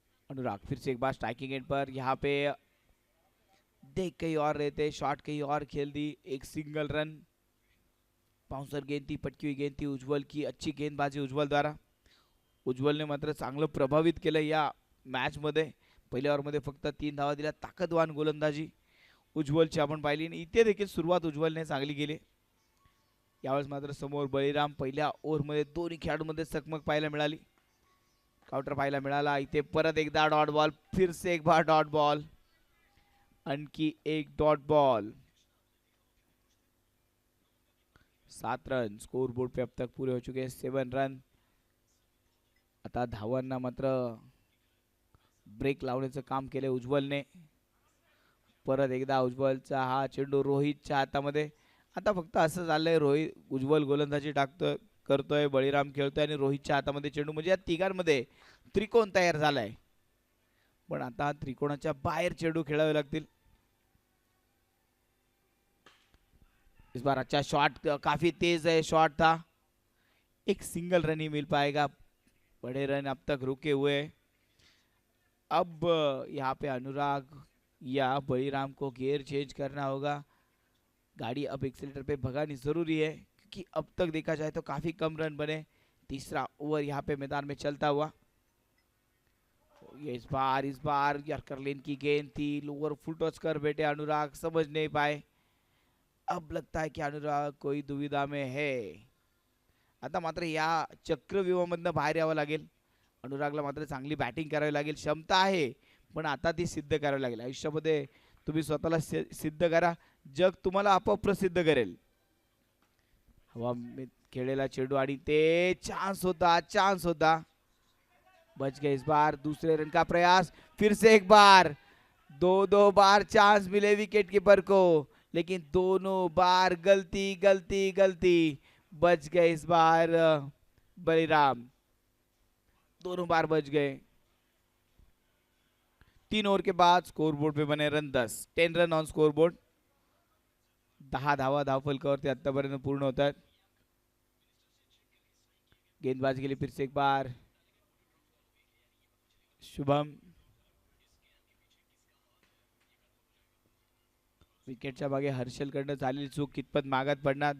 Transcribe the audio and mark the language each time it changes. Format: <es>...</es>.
<hi>अनुराग फिर से एक बार स्ट्राइकिंग एंड पर, यहाँ पे देख कहीं और रहते, शॉट कहीं और खेल दी, एक सिंगल रन। बाउंसर गेंद थी, पटकी हुई गेंद थी उज्ज्वल की, अच्छी गेंदबाजी उज्ज्वल द्वारा।</hi> <mr>उज्ज्वलने मात्र चांगलं प्रभावित केलं या मॅच मध्ये। पहिल्या ओव्हर मध्ये फक्त 3 धावा दिल्या, ताकदवान गोलंदाजी उज्ज्वलची आपण पाहिली। इथे देखील सुरुवात उज्ज्वलने चांगली केली। यावेळेस मात्र समोर बळीराम, पहिल्या ओव्हर मध्ये दोन्ही खेळाडूंमध्ये चकमक पाहायला मिळाली, काउंटर पाहायला मिळाला। इथे परत एकदा डॉट बॉल,</mr> <hi>फिर से एक बार डॉट बॉल,</hi> <mr>आणखी एक dot ball.</mr> <hi>7 run score board पे अब तक पूरे हो चुके हैं, 7 रन।</hi> <mr>आता धावांना मात्र ब्रेक लावण्याचं काम केले उज्ज्वलने। परत एकदा उज्ज्वलचा हा चेंडू रोहितच्या हातामध्ये। आता फक्त असं झालंय, रोहित उज्ज्वल गोलंदाजी टाकतोय, करतोय, बळीराम खेळतोय आणि रोहितच्या हातामध्ये चेंडू, म्हणजे या तिघांमध्ये त्रिकोण तयार झालाय। पण आता त्रिकोणाच्या बाहेर चेंडू खेळावे लागतील।</mr> <hi>इस बार अच्छा शॉट, काफी तेज है शॉट था, एक सिंगल रन ही मिल पाएगा। बड़े रन अब तक रुके हुए। अब यहाँ पे अनुराग या बळीराम को गियर चेंज करना होगा। गाड़ी अब एक्सीलेटर पे भगानी जरूरी है, क्योंकि अब तक देखा जाए तो काफी कम रन बने। तीसरा ओवर यहाँ पे मैदान में चलता हुआ। ये इस बार यॉर्कर लेन की गेंद थी, लोअर फुल टच कर बैठे अनुराग, समझ नहीं पाए। अब लगता है कि अनुराग कोई दुविधा में है।</hi> <mr>आता मात्र या चक्रव्यूहामधनं बाहेर यावं लागेल। अनुरागला मात्र चांगली बॅटिंग करावी लागेल, क्षमता आहे, पण आता ती सिद्ध करावी लागेल। आयुष्यामध्ये तुम्ही स्वतःला सिद्ध करा, जग तुम्हाला आपोआप प्रसिद्ध करेल।</mr> <hi>हवा में</hi> <mr>खेळलेला चेंडू आणि ते चांस होता,</mr> <hi>बच गए। इस बार दूसरे रन का प्रयास, फिर से एक बार, दो बार चांस मिले विकेट कीपर को, लेकिन दोनों बार गलती। बच गए इस बार बळीराम, दोनों बार बच गए। 3 ओवर के बाद स्कोरबोर्ड पे बने रन 10 रन ऑन स्कोरबोर्ड।</hi> <mr>10 धावा धावफलकावरती आतापर्यंत पूर्ण होतात।</mr> <hi>गेंदबाजी के लिए फिर से एक बार शुभम,</hi> <mr>विकेटच्या मागे हर्षलकडनं झालेली चूक कितपत मागात पडणार।</mr>